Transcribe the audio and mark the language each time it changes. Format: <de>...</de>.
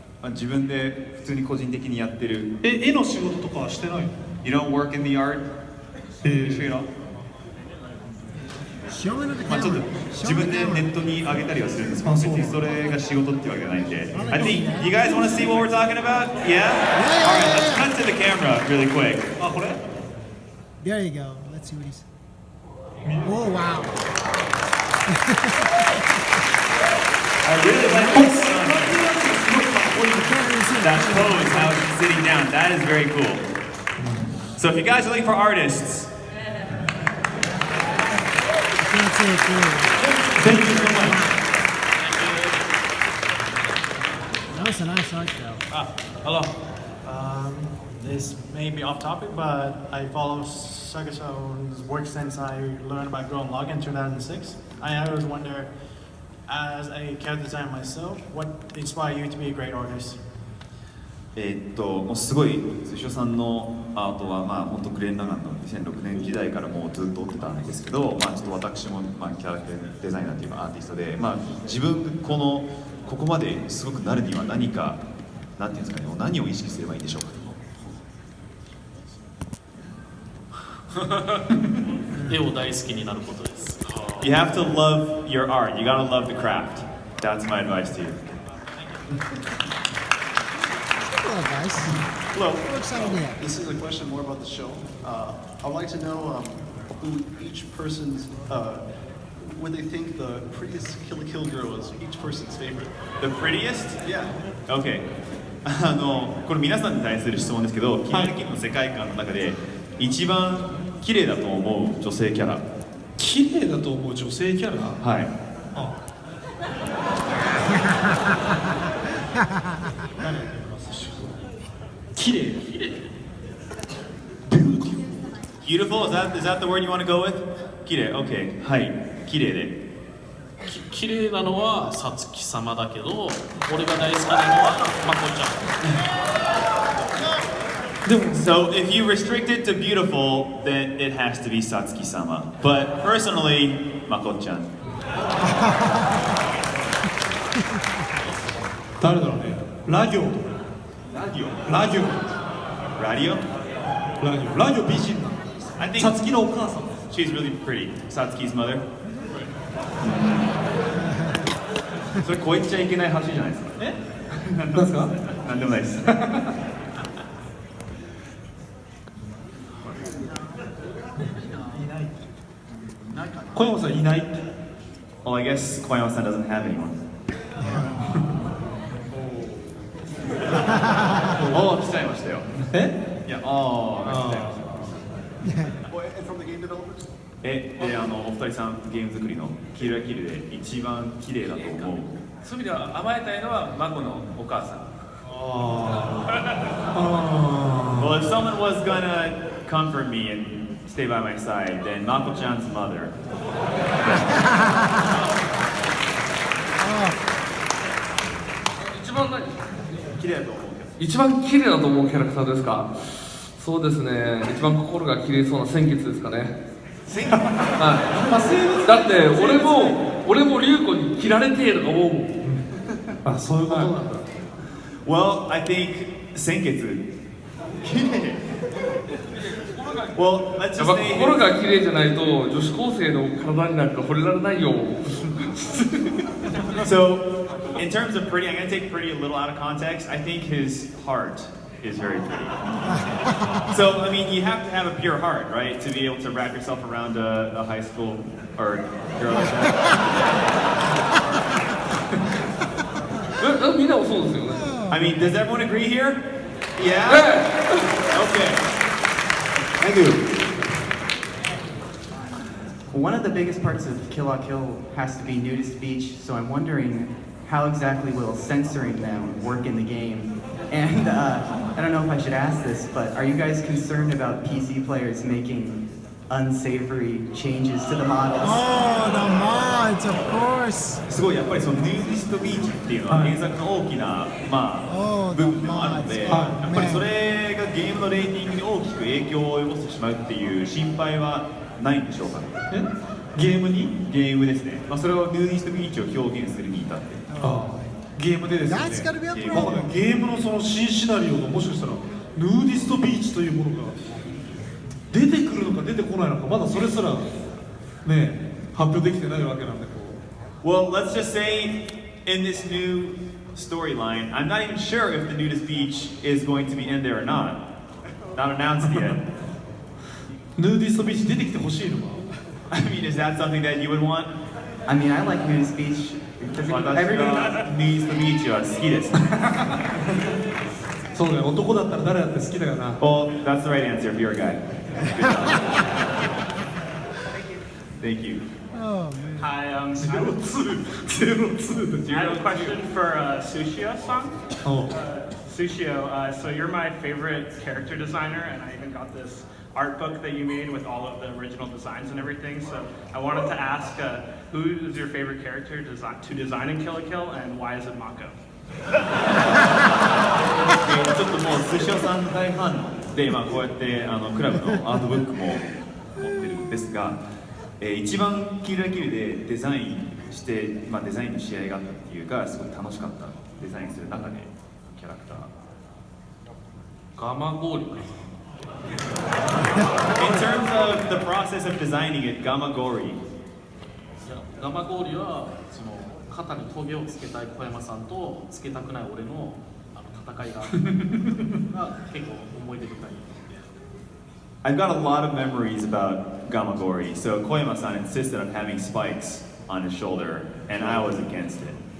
<ja>自分で普通に個人的にやってる。絵の仕事とかはしてないの?</ja> <en>You don't work in the art?</en> <ja>まあちょっと自分でネットに上げたりはするんですけど、別にそれが仕事ってわけじゃないんで。</ja> <en>I think you guys want to see what we're talking about? Yeah? Alright, let's cut to the camera really quick.</en> <ja>あ、これ?</ja> <en>There you go. Let's see what he's. Oh wow. I really like that pose, how he's sitting down. That is very cool. So if you guys are looking for artists, thank you very much. That was a nice art show. Hello. This may be off topic, but I follow Sagaso's work since I learned about Grow and Log in 2006. I always wonder, as a character designer myself, what inspired you to be a great artist?</en> <ja>もうすごい水晶さんのアートはまあ本当グレン・ラガンの2006年時代からもうずっと追ってたんですけど、まあちょっと私もまあキャラクターデザイナーというかアーティストで、まあ自分ここまですごくなるには何かなんていうんですかね、何を意識すればいいでしょうか。絵を大好きになることです。</ja> <en>You have to love your art. You gotta love the craft. That's my advice to you. Hello, guys. Hello. We're excited to have. This is a question more about the show. I'd like to know who each person's, what they think the prettiest Kill la Kill girl is. Each person's favorite. The prettiest? Yeah. Okay.</en> <ja>これ皆さんに対する質問ですけど、キルラキルの世界観の中で一番綺麗だと思う女性キャラ。綺麗だと思う女性キャラ? はい。綺麗。</ja> <en>Beautiful? Is that the word you want to go with?</en> <ja>綺麗。</ja> <en>Okay.</en> <ja>はい。綺麗で。綺麗なのはさつき様だけど、俺が大好きなのはまこちゃん。</ja> <en>So if you restrict it to beautiful, then it has to be Satsuki-sama. But personally, Mako-chan.</en> <ja>誰だろうね。ラ行とか。ラ行。美人なの。さつきのお母さん。</ja> <en>She's really pretty. Satsuki's mother.</en> <ja>それ超えちゃいけない橋じゃないですか。なんですか？なんでもないです。小山さんいないって。</ja> <en>Well, I guess 小山さん doesn't have anyone.</en> <ja>おお、来ちゃいました。</ja> <en>Yeah. Oh. And from the game developers?</en> <ja>お二人さんゲーム作りのキルラキルで一番綺麗だと思う。そういう意味では甘えたいのはマコのお母さん。</ja> <en>Well, if someone was gonna comfort me and stay by my side, then Mako-chan's mother.</en> <ja>一番何綺麗だと思う。一番綺麗だと思うキャラクターですか。そうですね、一番心が綺麗そうな鮮血ですかね。はい、だって俺も龍子に切られてると思うもん。あ、そういうことなんだ。</ja> <en>Well, I think 鮮血。</en> <ja>綺麗。</ja> <en>Well, let's</en> <ja>や</ja> <en>just</en> <ja>っぱ</ja> <en>say</en> <ja>心が綺麗じゃないと女子高生の体になんか惚れられないよ。</ja> <en>So, in terms of pretty, I'm gonna take pretty a little out of context. I think his heart is very pretty. So, I mean, you have to have a pure heart, right, to be able to wrap yourself around a high school or girl like that.</en> <ja>みんなもそうですよね。</ja> <en>I mean, does everyone agree here? Yeah? Okay. Thank you. One of the biggest parts of Kill la Kill has to be nudist speech, so I'm wondering how exactly will censoring them work in the game? And I don't know if I should ask this, but are you guys concerned about PC players making unsavory changes to the models? Oh, the mods, of course.</en> <ja>すごいやっぱりそのヌーディストビーチっていうのは原作の大きな部分でもあるので、やっぱりそれがゲームのレーティングに大きく影響を及ぼしてしまうっていう心配はないんでしょうか。ゲームですね。それをヌーディストビーチを表現するに至って。ゲームでですね。</ja> <en>That's gotta be a</en> <ja>ゲ</ja> <en>problem.</en> <ja>ームのその新シナリオのもしかしたらヌーディストビーチというものが出てくるのか出てこないのかまだそれすらね発表できてないわけなんでこう。</ja> <en>Well, let's just say in this new storyline, I'm not even sure if the nudist beach is going to be in there or not. Not announced yet.</en> <ja>ヌーディストビーチ出てきてほしいのか。</ja> <en>I mean, is that something that you would want? I mean, I like nudist beach.</en> <ja>私はヌーディストビーチは好きです。そうね、男だったら誰だって好きだよな。</ja> <en>Well, that's the right answer if you're a guy. Thank you. Oh, man. Hi, I have a question for Sushio-san. Sushio, so you're my favorite character designer, and I even got this art book that you made with all of the original designs and everything. So I wanted to ask, who is your favorite character to design in Kill la Kill, and why is it Mako?</en> <ja>ちょっともう寿司屋さんの大ファンで、こうやってクラブのアートブックも持ってるんですが、一番キルラキルでデザインして、デザインの試合があったっていうかすごい楽しかったデザインする中でキャラクターガマゴーリ</ja> <en>In terms of the process of designing it, Gamagori.</en> <ja>ガマゴーリはその肩にトゲをつけたい小山さんとつけたくない俺の戦いが結構思い出深い。</ja> <en>I've got a lot of memories about Gamagori. So Koyama-san insisted on having spikes on his shoulder, and I was against it.</en>